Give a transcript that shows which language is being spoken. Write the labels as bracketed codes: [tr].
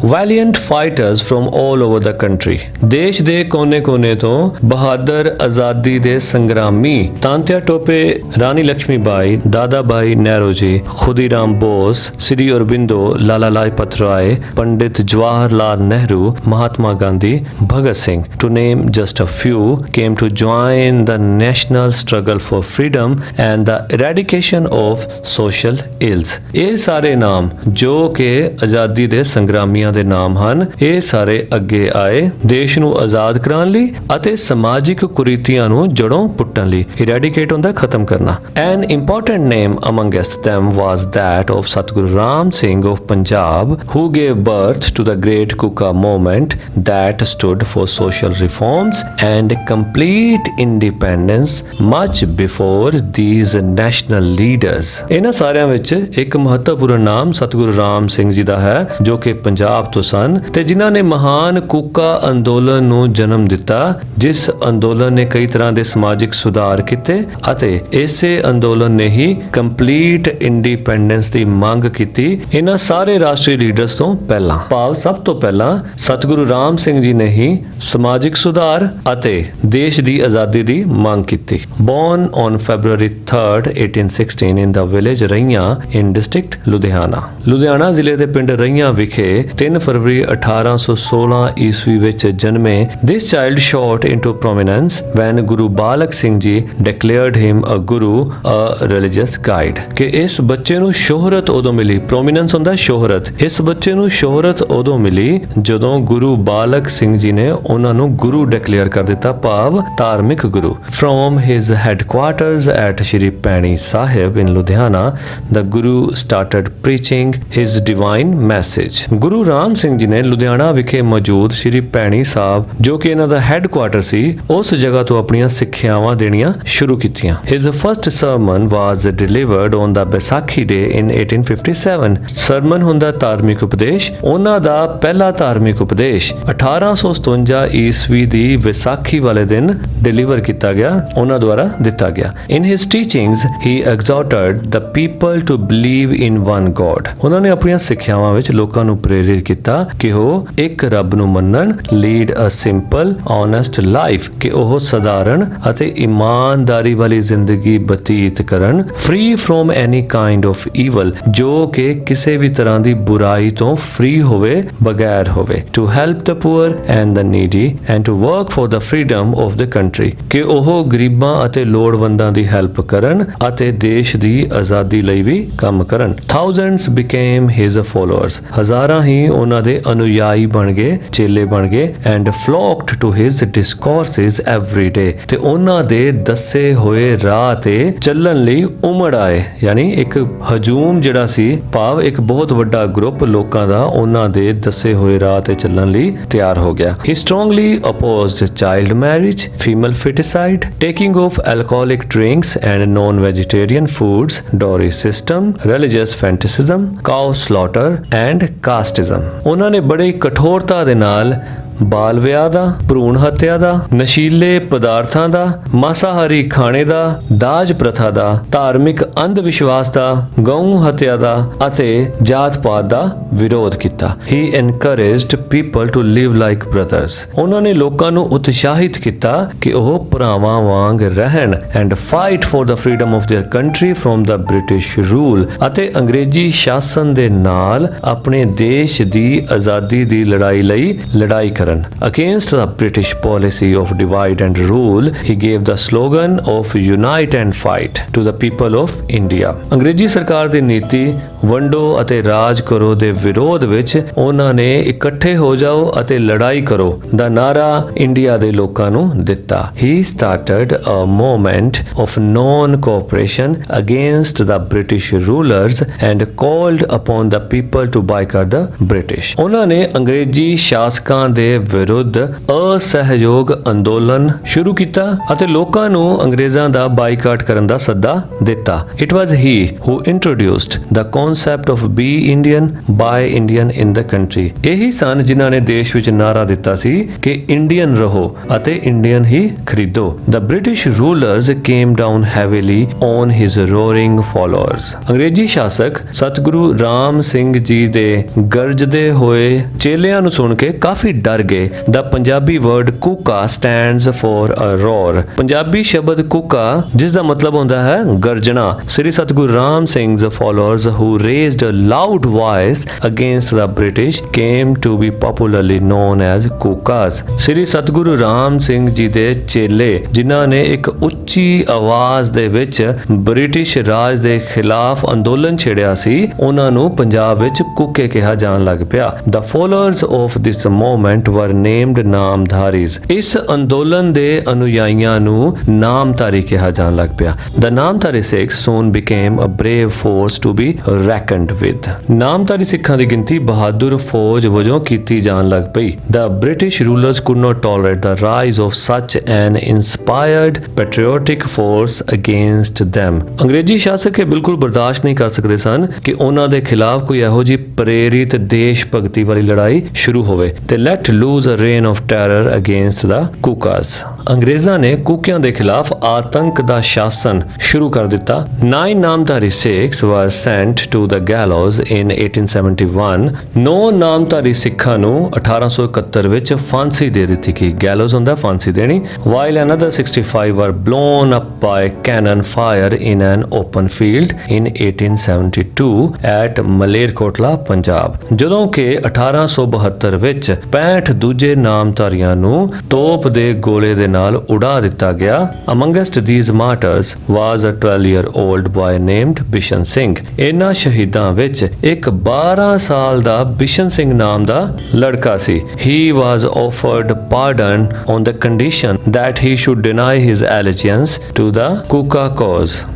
[en] valiant fighters from all over the country, [pa] ਦੇਸ਼ ਦੇ ਕੋਨੇ-ਕੋਨੇ ਤੋਂ ਬਹਾਦਰ ਆਜ਼ਾਦੀ ਦੇ ਸੰਗਰਾਮੀ [en] Tantia Tope, Rani Lakshmi Bai, Dada Bhai Nehru ji, Khudiram Bose, Sri Aurobindo, Lala Lajpat Rai, Pandit Jawahar Lal Nehru, Mahatma Gandhi, Bhagat Singh, to name just a few, came to join the national struggle for freedom and the eradication of social ills। [pa] ਇਹ ਸਾਰੇ ਨਾਮ ਜੋ ਕਿ ਆਜ਼ਾਦੀ ਦੇ ਸੰਗਰਾਮੀਆਂ ਦੇ ਨਾਮ ਹਨ, ਇਹ ਸਾਰੇ ਅੱਗੇ ਆਏ ਦੇਸ਼ ਨੂੰ ਆਜ਼ਾਦ ਕਰਾਉਣ ਲਈ ਅਤੇ ਸਮਾਜਿਕ ਕੁਰੀਤੀਆਂ ਨੂੰ ਜੜੋਂ ਪੁੱਟਣ ਲਈ। eradicate ਹੁੰਦਾ ਖਤਮ ਕਰਨਾ। [en] An important name amongst them was that of Satguru Ram Singh of Punjab, who gave birth to the great Kuka movement that stood for social reforms and complete independence much before these national leaders। [pa] ਇਹਨਾਂ ਸਾਰਿਆਂ ਵਿੱਚ ਇੱਕ ਮਹੱਤਵਪੂਰਨ ਨਾਮ ਸਤਿਗੁਰੂ ਰਾਮ ਸਿੰਘ ਜੀ ਦਾ ਹੈ, ਜੋ ਕਿ ਪੰਜਾਬ ਤੋਂ ਸਨ ਤੇ ਜਿਨ੍ਹਾਂ ਨੇ ਮਹਾਨ ਕੂਕਾ ਅੰਦੋਲਨ ਨੂੰ ਜਨਮ ਦਿੱਤਾ, ਜਿਸ ਅੰਦੋਲਨ ਨੇ ਕਈ ਤਰ੍ਹਾਂ ਦੇ ਸਮਾਜਿਕ ਸੁਧਾਰ ਕੀਤੇ ਅਤੇ ਇਸੇ ਅੰਦੋਲਨ ਨੇ ਹੀ ਕੰਪਲੀਟ ਇੰਡੀਪੈਂਡੈਂਸ ਦੀ ਮੰਗ ਕੀਤੀ। ਇਹਨਾਂ ਸਾਰੇ ਰਾਸ਼ਟਰੀ ਲੀਡਰਸ ਤੋਂ ਪਹਿਲਾਂ, ਭਾਵ ਸਭ ਤੋਂ ਪਹਿਲਾਂ ਸਤਿਗੁਰੂ ਰਾਮ ਸਿੰਘ ਜੀ ਨੇ ਹੀ ਸਮਾਜਿਕ ਸੁਧਾਰ ਅਤੇ ਦੇਸ਼ ਦੀ ਆਜ਼ਾਦੀ ਦੀ ਮੰਗ ਕੀਤੀ। [en] Born on February 3rd, 1816 in the village Raian in district Ludhiana. [pa] Ludhiana ਜ਼ਿਲ੍ਹੇ ਦੇ ਪਿੰਡ ਰਈਆਂ ਵਿਖੇ 3 ਫਰਵਰੀ 1816 ਈਸਵੀ ਵਿੱਚ ਜਨਮੇ। [en] This child shot into prominence when Guru Balak Singh ji declared him a guru, a religious guide। [pa] ਕਿ ਇਸ ਬੱਚੇ ਨੂੰ ਸ਼ੋਹਰਤ ਉਦੋਂ ਮਿਲੀ, ਪ੍ਰੋਮਿਨੈਂਸ ਹੁੰਦਾ ਸ਼ੋਹਰਤ, ਇਸ ਬੱਚੇ ਨੂੰ ਸ਼ੋਹਰਤ ਉਦੋਂ ਮਿਲੀ ਜਦੋਂ ਗੁਰੂ ਬਾਲਕ ਸਿੰਘ ਜੀ ਨੇ ਉਹਨਾਂ ਨੂੰ ਗੁਰੂ ਡਿਕਲੇਅਰ ਕਰ ਦਿੱਤਾ, ਭਾਵ ਧਾਰਮਿਕ ਗੁਰੂ। [en] From his headquarters at Shri Paini Sahib in Ludhiana, the Guru started preaching his divine message। [pa] Guru Ram Singh ji ਨੇ ਲੁਧਿਆਣਾ ਵਿਖੇ ਮੌਜੂਦ ਸ਼੍ਰੀ ਭੈਣੀ ਸਾਹਿਬ, ਜੋ ਕਿ ਇਹਨਾਂ ਦਾ ਹੈੱਡਕੁਆਰਟਰ ਸੀ, ਉਸ ਜਗ੍ਹਾ ਤੋਂ ਆਪਣੀਆਂ ਸਿੱਖਿਆਵਾਂ ਦੇਣੀਆਂ ਸ਼ੁਰੂ ਕੀਤੀਆਂ। [en] His first sermon was delivered on the Baisakhi Day in 1857। [pa] Sermon ਹੁੰਦਾ ਧਾਰਮਿਕ ਉਪਦੇਸ਼। ਉਹਨਾਂ ਦਾ ਪਹਿਲਾ ਧਾਰਮਿਕ ਉਪਦੇਸ਼ 1857 ਈਸਵੀ ਦੀ ਵਿਸਾਖੀ ਵਾਲੇ ਦਿਨ ਡਿਲੀਵਰ ਕੀਤਾ ਗਿਆ, ਉਹਨਾਂ ਦੁਆਰਾ ਦਿੱਤਾ ਗਿਆ। [en] In his teachings he exhorted the people to believe in one God। [pa] ਉਹਨਾਂ ਨੇ ਆਪਣੀਆਂ ਸਿੱਖਿਆਵਾਂ ਵਿੱਚ ਲੋਕਾਂ ਨੂੰ ਪ੍ਰੇਰਿਤ ਕੀਤਾ ਕਿ ਉਹ ਇੱਕ ਰੱਬ ਨੂੰ ਮੰਨਣ, [en] lead a simple honest life, [pa] ਕਿ ਉਹ ਸਧਾਰਨ ਅਤੇ ਇਮਾਨਦਾਰੀ ਵਾਲੀ ਜ਼ਿੰਦਗੀ ਬਤੀਤ ਕਰਨ, [en] free from any kind of evil, [pa] ਜੋ ਕਿ ਕਿਸੇ ਵੀ ਤਰ੍ਹਾਂ ਦੀ ਬੁਰਾਈ ਤੋਂ ਫ੍ਰੀ ਹੋਵੇ, ਬਗੈਰ ਹੋਵੇ, [en] to help the poor and the needy and to work for the freedom of the country, [pa] ਕਿ ਉਹ ਉਹ ਗਰੀਬਾਂ ਅਤੇ ਲੋੜਵੰਦਾਂ ਦੀ ਹੈਲਪ ਕਰਨ ਅਤੇ ਦੇਸ਼ ਦੀ ਆਜ਼ਾਦੀ ਲਈ ਵੀ ਕੰਮ ਕਰਨ। [en] Thousands became his followers, [pa] ਹਜ਼ਾਰਾਂ ਹੀ ਉਹਨਾਂ ਦੇ ਅਨੁਯਾਈ ਬਣ ਗਏ, ਚੇਲੇ ਬਣ ਗਏ, [en] and flocked to his discourses every day, [pa] ਤੇ ਉਹਨਾਂ ਦੇ ਦੱਸੇ ਹੋਏ ਰਾਹ ਤੇ ਚੱਲਣ ਲਈ ਉਮੜ ਆਏ। ਯਾਨੀ ਇੱਕ ਹਜੂਮ ਜਿਹੜਾ ਸੀ, ਭਾਵ ਇੱਕ ਬਹੁਤ ਵੱਡਾ ਗਰੁੱਪ ਲੋਕਾਂ ਦਾ ਉਹਨਾਂ ਦੇ ਦੱਸੇ ਹੋਏ ਰਾਹ ਤੇ ਚੱਲਣ ਲਈ ਤਿਆਰ ਹੋ ਗਿਆ। [en] He strongly opposed child marriage, female feticide, taking of alcoholic drinks and non-vegetarian foods, dowry system, religious fanaticism, cow slaughter and casteism। [pa] ਉਹਨਾਂ ਨੇ ਬੜੀ ਕਠੋਰਤਾ ਦੇ ਨਾਲ ਬਾਲ ਵਿਆਹ ਦਾ, ਭਰੂਣ ਹੱਤਿਆ ਦਾ, ਨਸ਼ੀਲੇ ਪਦਾਰਥਾਂ ਦਾ, ਮਾਸਾਹਾਰੀ ਖਾਣੇ ਦਾ, ਦਾਜ ਪ੍ਰਥਾ ਦਾ, ਧਾਰਮਿਕ ਅੰਧ ਵਿਸ਼ਵਾਸ ਦਾ, ਗਊ ਹੱਤਿਆ ਦਾ ਅਤੇ ਜਾਤ ਪਾਤ ਦਾ ਵਿਰੋਧ ਕੀਤਾ। [en] He encouraged people to live like brothers। [pa] ਉਹਨਾਂ ਨੇ ਲੋਕਾਂ ਨੂੰ ਉਤਸ਼ਾਹਿਤ ਕੀਤਾ ਕਿ ਉਹ ਭਰਾਵਾਂ ਵਾਂਗ ਰਹਿਣ [en] and fight for the freedom of their country from the British rule, [pa] ਅਤੇ ਅੰਗਰੇਜ਼ੀ ਸ਼ਾਸਨ ਦੇ ਨਾਲ ਆਪਣੇ ਦੇਸ਼ ਦੀ ਆਜ਼ਾਦੀ ਦੀ ਲੜਾਈ ਲਈ ਲੜਾਈ ਕਰਨ। [en] Against the British policy of divide and rule, he gave the slogan of unite and fight to the people of India। [pa] ਅੰਗਰੇਜ਼ੀ ਸਰਕਾਰ ਦੀ ਨੀਤੀ ਵੰਡੋ ਅਤੇ ਰਾਜ ਕਰੋ ਦੇ ਵਿਰੋਧ ਵਿੱਚ ਉਹਨਾਂ ਨੇ ਇਕੱਠੇ ਹੋ ਜਾਓ ਅਤੇ ਲੜਾਈ ਕਰੋ ਦਾ ਨਾਰਾ ਇੰਡੀਆ ਦੇ ਲੋਕਾਂ ਨੂੰ ਦਿੱਤਾ। [en] He started a movement of non-cooperation against the British rulers and called upon the people to boycott the British। [pa] ਉਹਨਾਂ ਨੇ ਅੰਗਰੇਜ਼ੀ ਸ਼ਾਸਕਾਂ ਦੇ ਵਿਰੁੱਧ ਅਸਹਿਯੋਗ ਅੰਦੋਲਨ ਸ਼ੁਰੂ ਕੀਤਾ ਅਤੇ ਲੋਕਾਂ ਨੂੰ ਅੰਗਰੇਜ਼ਾਂ ਦਾ ਬਾਈਕਾਟ ਕਰਨ ਦਾ ਸੱਦਾ ਦਿੱਤਾ। [en] It was he who introduced the concept of be Indian, buy Indian in the country। [pa] ਇਹੀ ਸਨ ਜਿਨ੍ਹਾਂ ਨੇ ਦੇਸ਼ ਵਿੱਚ ਨਾਰਾ ਦਿੱਤਾ ਸੀ ਕਿ ਇੰਡੀਅਨ ਰਹੋ ਅਤੇ ਇੰਡੀਅਨ ਹੀ ਖਰੀਦੋ। [en] The British rulers came down heavily on his roaring followers। [pa] ਅੰਗਰੇਜ਼ੀ ਸ਼ਾਸਕ ਸਤਿਗੁਰੂ ਰਾਮ ਸਿੰਘ ਜੀ ਦੇ ਗਰਜਦੇ ਹੋਏ ਚੇਲਿਆਂ ਨੂੰ ਸੁਣ ਕੇ ਕਾਫੀ ਡਰ ਗਏ। [en] The Punjabi word Kuka stands for a roar। [pa] Punjabi ਸ਼ਬਦ ਕੂਕਾ ਜਿਸ ਦਾ ਮਤਲਬ ਹੁੰਦਾ ਹੈ ਗਰਜਣਾ। [en] Sri Satguru Ram Singh's followers who raised a loud voice against the British came to be popularly known as Kukas. [pa] ਸ੍ਰੀ ਸਤਿਗੁਰੂ ਰਾਮ ਸਿੰਘ ਜੀ ਦੇ ਚੇਲੇ ਜਿਨ੍ਹਾਂ ਨੇ ਇੱਕ ਉੱਚੀ ਆਵਾਜ਼ ਦੇ ਵਿੱਚ ਬ੍ਰਿਟਿਸ਼ ਰਾਜ ਦੇ ਖਿਲਾਫ ਅੰਦੋਲਨ ਛੇੜਿਆ ਸੀ, ਉਹਨਾਂ ਨੂੰ ਪੰਜਾਬ ਵਿੱਚ ਕੂਕੇ ਕਿਹਾ ਜਾਣ ਲੱਗ ਪਿਆ। [en] The followers of this movement were named Namdharis. [pa] ਇਸ ਅੰਦੋਲਨ ਦੇ ਅਨੁਯਾਈਆਂ ਨੂੰ ਨਾਮਧਾਰੀ ਕਿਹਾ ਜਾਣ ਲੱਗ ਪਿਆ। [en] The Namdhari Sikhs soon became a brave force to be reckoned with। [pa] Namdhari ਸਿੱਖਾਂ ਦੀ ਗਿਣਤੀ ਬਹਾਦਰ ਫੌਜ ਵਜੋਂ ਕੀਤੀ ਜਾਣ ਲੱਗ ਪਈ। [en] The British rulers could not tolerate the rise of such an inspired patriotic force against them। [pa] ਅੰਗਰੇਜ਼ੀ ਸ਼ਾਸਕ ਇਹ ਬਿਲਕੁਲ ਬਰਦਾਸ਼ਤ ਨਹੀਂ ਕਰ ਸਕਦੇ ਸਨ ਕਿ ਉਹਨਾਂ ਦੇ ਖਿਲਾਫ ਕੋਈ ਇਹੋ ਜਿਹੀ ਪ੍ਰੇਰਿਤ ਦੇਸ਼ ਭਗਤੀ ਵਾਲੀ ਲੜਾਈ ਸ਼ੁਰੂ ਹੋਵੇ। [en] ਤੇ let lose a reign of terror against the Kukas। [pa] ਅੰਗਰੇਜ਼ਾਂ ਨੇ ਕੂਕਿਆਂ ਦੇ ਖਿਲਾਫ ਆਤੰਕ ਦਾ ਸ਼ਾਸਨ ਸ਼ੁਰੂ ਕਰ ਦਿੱਤਾ। [en] 9 Namdhari Sikhs were sent to the gallows in 1871। [pa] 9 Namdhari ਸਿੱਖਾਂ ਨੂੰ 1871 ਵਿੱਚ ਫਾਂਸੀ ਦੇ ਦਿੱਤੀ ਗਈ। ਗੈਲੋਜ਼ ਹੁੰਦਾ ਫਾਂਸੀ ਦੇਣੀ। [en] while another 65 were blown up by cannon fire in an open field in 1872 at Malerkotla Punjab. [pa] ਜਦੋਂ ਕਿ 1872 ਵਿੱਚ 65 ਦੂਜੇ ਨਾਮਧਾਰੀਆਂ ਨੂੰ ਤੋਪ ਦੇ ਗੋਲੇ ਦੇ ਨਾਲ ਉਡਾ ਦਿੱਤਾ ਗਿਆ। [en] Amongst these martyrs was a 12-year-old boy named Bishan Singh. [pa] ਇਹਨਾਂ ਸ਼ਹੀਦਾਂ ਵਿੱਚ ਇੱਕ 12 ਸਾਲ ਦਾ ਬਿਸ਼ਨ ਸਿੰਘ ਨਾਮ ਦਾ ਲੜਕਾ ਸੀ। [en] He was offered pardon on the condition that he should deny his allegiance to the Kuka cause।